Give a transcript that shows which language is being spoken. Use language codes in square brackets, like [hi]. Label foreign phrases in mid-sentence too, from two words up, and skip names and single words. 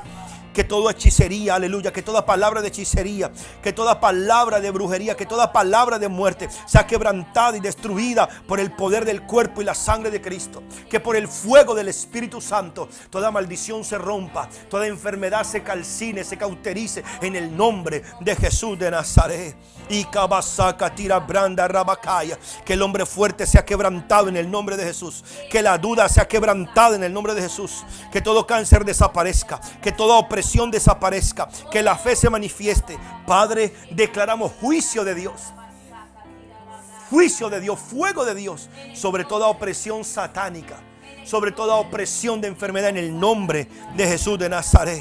[es] Que toda hechicería, aleluya, que toda palabra de hechicería, que toda palabra de brujería, que toda palabra de muerte sea quebrantada y destruida por el poder del cuerpo y la sangre de Cristo. Que por el fuego del Espíritu Santo toda maldición se rompa, toda enfermedad se calcine, se cauterice en el nombre de Jesús de Nazaret. Y Kabasaka tira branda rabacaya. Que el hombre fuerte sea quebrantado en el nombre de Jesús. Que la duda sea quebrantada en el nombre de Jesús. Que todo cáncer desaparezca. Que toda opresión desaparezca. Que la fe se manifieste. Padre, declaramos juicio de Dios. Juicio de Dios, fuego de Dios sobre toda opresión satánica, sobre toda opresión de enfermedad en el nombre de Jesús de Nazaret.